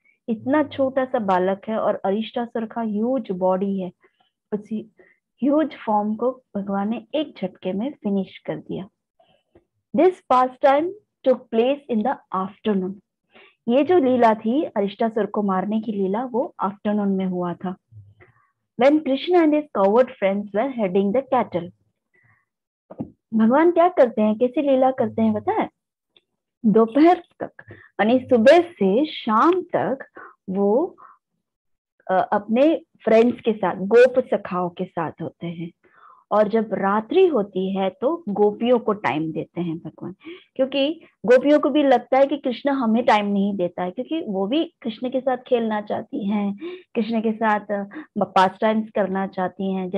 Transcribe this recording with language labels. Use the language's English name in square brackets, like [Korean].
[Hindi] इतना छोटा सा बालक है और अरिष्टासुर का [English] huge body [Hindi] है, उसी [English] huge form [Hindi] को भगवान ने एक झटके में फिनिश कर दिया। [English] This past time took place in the afternoon. [Hindi] ये जो लीला थी अरिष्टासुर को मारने की लीला, वो आफ्टरनून में हुआ था। [English] When Krishna and his coward friends were heading the cattle. [Hindi] भगवान क्या करते हैं, कैसी लीला करते हैं पता है? दोपहर तक यानी सुबह से शाम तक वो अपने फ्रेंड्स के साथ, गोप सखाओं के साथ होते हैं, और जब रात्रि होती है तो गोपियों को टाइम देते हैं भगवान, क्योंकि गोपियों को भी लगता है कि कृष्ण हमें टाइम नहीं देता है, क्योंकि वो भी कृष्ण के साथ खेलना चाहती हैं, कृष्ण के साथ पास टाइम्स करना चाहती हैं।